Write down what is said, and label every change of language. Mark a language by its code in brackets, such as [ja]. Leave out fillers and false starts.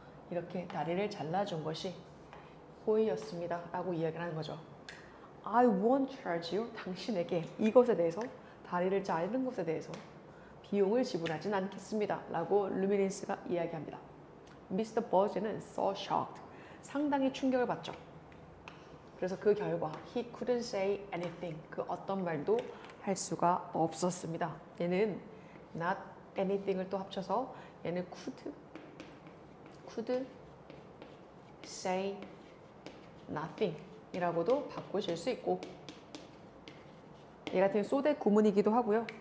[ko] 이렇게 다리를 잘라준 것이 호의였습니다. 라고 이야기를 하는 거죠. [en] I won't charge you. [ko] 당신에게 이것에 대해서, 다리를 자르는 것에 대해서 비용을 지불하진 않겠습니다. 라고 루미니스가 이야기합니다. Mr. Buzz는 [en] so shocked. [ko] 상당히 충격을 받죠. 그래서 그 결과 [en] he couldn't say anything. [ko] 그 어떤 말도 할 수가 없었습니다. 얘는 not anything을 또 합쳐서 얘는 [en] could say nothing [ko] 이라고도 바꾸실 수 있고, 얘 같은 소대 구문이기도 하고요.